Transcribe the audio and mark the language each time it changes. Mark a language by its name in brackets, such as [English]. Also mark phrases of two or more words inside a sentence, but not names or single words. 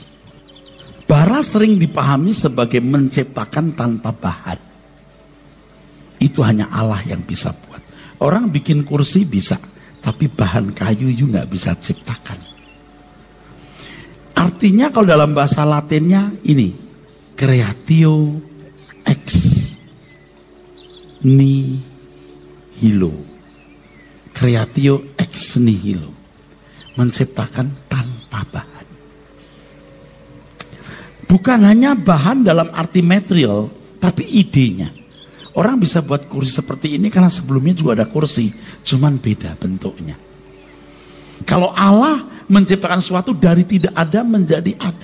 [Indonesian] Bara sering dipahami sebagai menciptakan tanpa bahan. Itu hanya Allah yang bisa buat. Orang bikin kursi bisa, tapi bahan kayu juga nggak bisa ciptakan. Artinya kalau dalam bahasa Latinnya ini, [Latin] creatio ex nihilo. Creatio ex nihilo. [Indonesian] Menciptakan tanpa bahan. Bukan hanya bahan dalam arti material, tapi idenya. Orang bisa buat kursi seperti ini karena sebelumnya juga ada kursi, cuman beda bentuknya. Kalau Allah menciptakan sesuatu dari tidak ada menjadi ada.